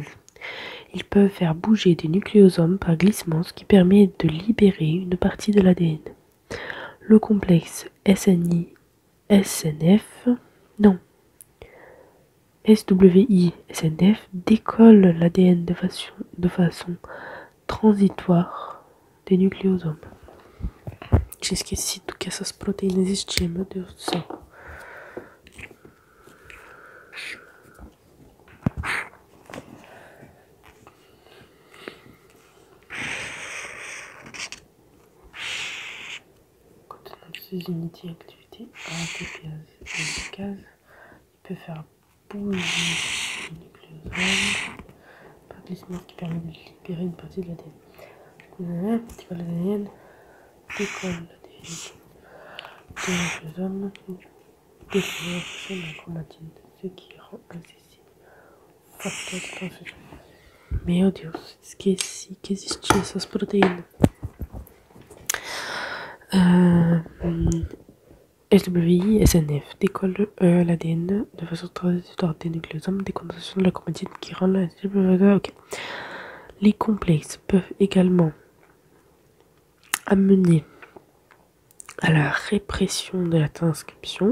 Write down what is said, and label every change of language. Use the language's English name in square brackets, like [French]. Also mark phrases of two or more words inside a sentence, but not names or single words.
[French] Ils peuvent faire bouger des nucléosomes par glissement, ce qui permet de libérer une partie de l'ADN. Le complexe SWI-SNF décolle l'ADN de façon transitoire des nucléosomes. [Portuguese] Tinha esquecido que essas proteínas existiam, meu Deus do céu. [French] Ces unités activité ATPase et lipase, il peut faire bouger les nucléosomes par glissement qui permet de libérer une partie de l'ADN. L'ADN décolle l'ADN des nucléosomes, décolle la chromatine, ce qui rend accessible facteur de transfusão. [Portuguese] Meu Deus, esqueci que existia essas proteínas. [French] SWI, SNF décolle l'ADN de façon transitoire des nucléosomes, décondensation de la chromatine qui rend la... Ok. Les complexes peuvent également amener à la répression de la transcription.